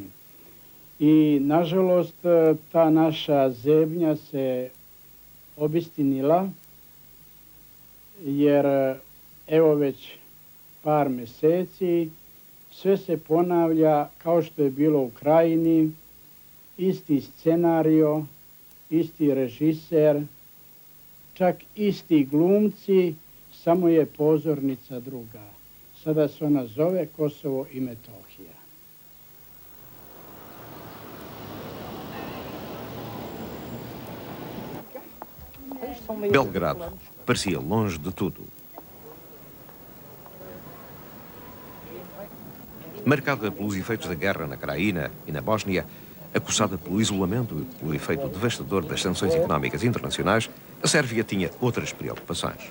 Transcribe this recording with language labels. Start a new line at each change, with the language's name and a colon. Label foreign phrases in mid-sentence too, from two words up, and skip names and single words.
Serbian: I nažalost ta naša zebnja se obistinila, jer evo već par mjeseci sve se ponavlja kao što je bilo u Krajini, isti scenario, isti režiser, čak isti glumci, samo je pozornica druga. Sada se ona zove Kosovo i Metohija.
Portuguese: Belgrado parecia longe de tudo. Marcada pelos efeitos da guerra na Krajina e na Bósnia, acossada pelo isolamento e pelo efeito devastador das sanções económicas internacionais, a Sérvia tinha outras preocupações.